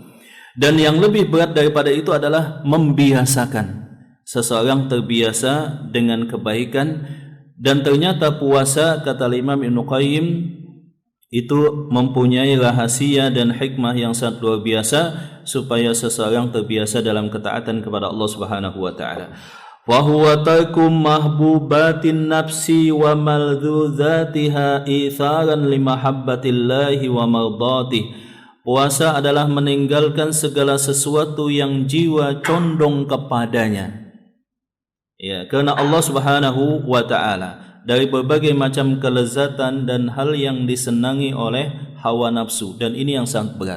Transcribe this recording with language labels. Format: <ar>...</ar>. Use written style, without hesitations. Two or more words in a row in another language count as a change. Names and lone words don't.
<id>Dan yang lebih berat daripada itu adalah membiasakan. Seseorang terbiasa dengan kebaikan, dan ternyata puasa, kata Imam Ibnu Qayyim, itu mempunyai rahasia dan hikmah yang sangat luar biasa supaya seseorang terbiasa dalam ketaatan kepada Allah</id> <ar>سبحانه وتعالى. وهو ترك محبوبات النفس وملذوذاتها إيثارا لمحبة الله ومرضاته. Puasa adalah meninggalkan segala sesuatu yang jiwa condong kepadanya, ya, karena Allah سبحانه وتعالى, dari berbagai macam kelezatan dan hal yang disenangi oleh hawa nafsu, dan ini yang sangat berat.</ar>